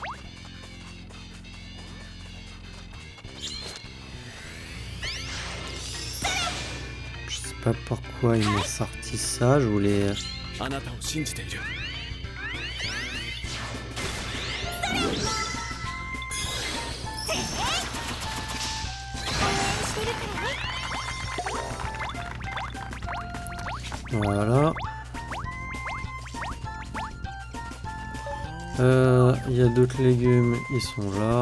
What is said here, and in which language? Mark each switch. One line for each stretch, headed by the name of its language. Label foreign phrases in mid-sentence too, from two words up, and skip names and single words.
French: Je sais pas pourquoi il m'a sorti ça, je voulais...
Japanese: あなたを信じている
French: Voilà. Il y a d'autres légumes, ils sont là.